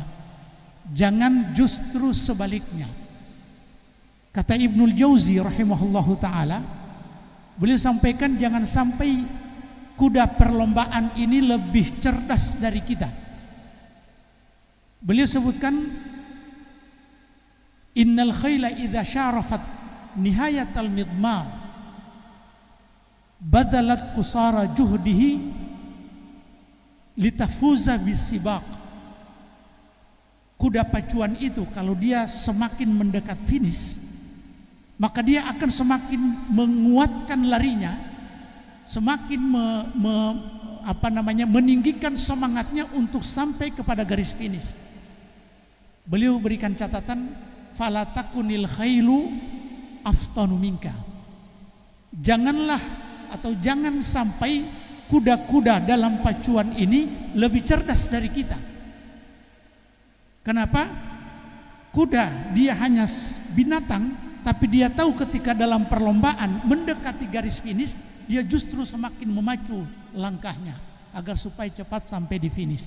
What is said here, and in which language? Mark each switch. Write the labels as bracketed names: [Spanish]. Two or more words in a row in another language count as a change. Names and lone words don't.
[Indonesian] Jangan justru sebaliknya. Kata Ibnul Jauzi [Arabic] رحمه الله تعالى, [Indonesian] beliau sampaikan jangan sampai kuda perlombaan ini lebih cerdas dari kita. Beliau sebutkan, [Arabic] إن الخيل إذا شارفت نهاية المضمار بذلت قصارى جهده لتفوز بالسباق. [Indonesian] Kuda pacuan itu kalau dia semakin mendekat finish, maka dia akan semakin menguatkan larinya, semakin meninggikan semangatnya untuk sampai kepada garis finish. Beliau berikan catatan, [Arabic] فلا تكن الخيل أفطن منك. [Indonesian] Janganlah atau jangan sampai kuda-kuda dalam pacuan ini lebih cerdas dari kita. Kenapa? Kuda dia hanya binatang, tapi dia tahu ketika dalam perlombaan mendekati garis finish, dia justru semakin memacu langkahnya agar supaya cepat sampai di finish.